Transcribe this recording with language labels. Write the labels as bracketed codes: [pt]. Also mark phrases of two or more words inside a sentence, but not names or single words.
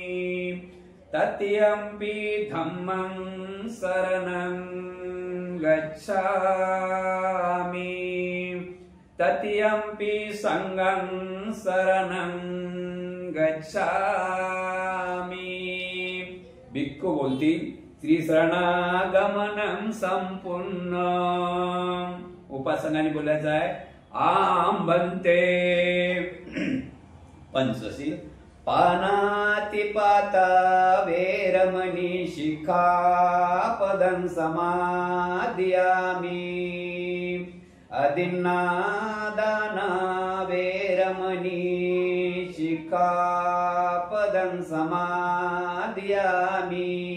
[pi] तृतीयंपि धम्मं शरणं गच्छामि. तृतीयंपि संघं शरणं गच्छामि. [mr] भिक्खू बोलतील, [pi] त्रिशरणागमनं संपूर्ण. [mr] उपासकांनी बोलायचं आहे, [pi] आम बनते. [mr] पंचशील. [pi] पानातिपाता वेरमणि शिखापदं समादियामि. अदिन्नादाना वेरमणि शिखापदं समादियामि.